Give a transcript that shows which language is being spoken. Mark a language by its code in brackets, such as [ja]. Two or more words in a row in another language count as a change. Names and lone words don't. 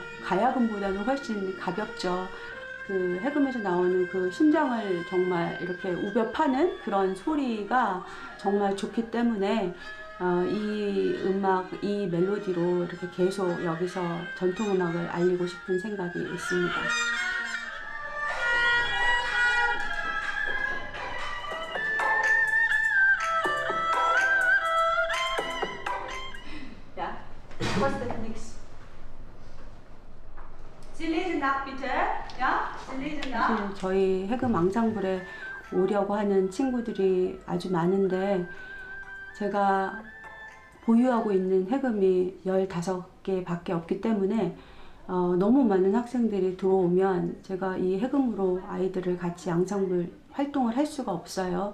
[ko] 가야금보다는 훨씬 가볍죠. 그 해금에서 나오는 그 심장을 정말 이렇게 우벼 파는 그런 소리가 정말 좋기 때문에 이 음악, 이 멜로디로 이렇게 계속 여기서 전통음악을 알리고 싶은 생각이 있습니다. [de] Ja, was ist denn nix? Sie lesen nach bitte. Ja, Sie lesen nach. [ko] 저희 해금 앙상블에 오려고 하는 친구들이 아주 많은데 제가 보유하고 있는 해금이 15개 밖에 없기 때문에 너무 많은 학생들이 들어오면 제가 이 해금으로 아이들을 같이 앙상블 활동을 할 수가 없어요.